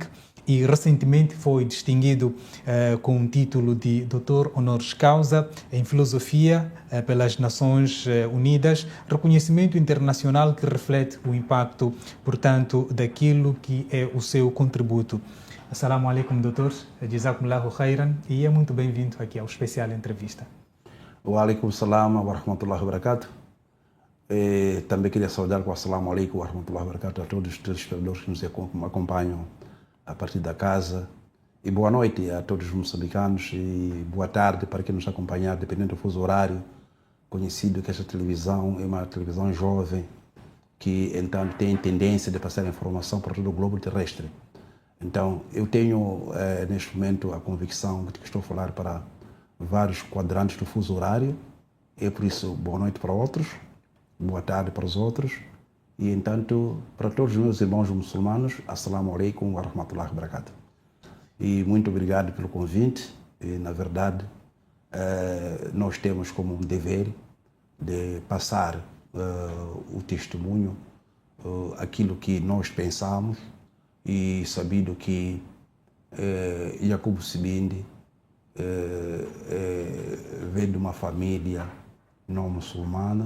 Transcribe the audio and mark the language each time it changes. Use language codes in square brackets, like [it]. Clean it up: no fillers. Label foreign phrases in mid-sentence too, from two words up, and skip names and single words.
[pt] E recentemente foi distinguido com o título de Doutor [la] Honoris Causa [pt] em Filosofia pelas Nações Unidas, reconhecimento internacional que reflete o impacto, portanto, daquilo que é o seu contributo. [ar] السلام عليكم, doutor. جزاكم الله خيرا. [pt] E é muito bem-vindo aqui ao especial entrevista. [ar] وعليكم السلام ورحمة الله وبركاته. [pt] Também queria saudar com [ar] السلام عليكم ورحمة الله وبركاته [pt] a todos os telespectadores que nos acompanham a partir da casa, e boa noite a todos os moçambicanos e boa tarde para quem nos acompanhar, dependendo do fuso horário. Conhecido que esta televisão é uma televisão jovem que então tem tendência de passar informação para todo o globo terrestre. Então eu tenho neste momento a convicção de que estou a falar para vários quadrantes do fuso horário, e por isso boa noite para outros, boa tarde para os outros. E, entanto, para todos os meus irmãos muçulmanos, [ar] السلام عليكم ورحمة الله وبركاته. [pt] E muito obrigado pelo convite. E, na verdade, nós temos como um dever de passar o testemunho, aquilo que nós pensamos, e sabido que Jacob Sibinde vem de uma família não muçulmana.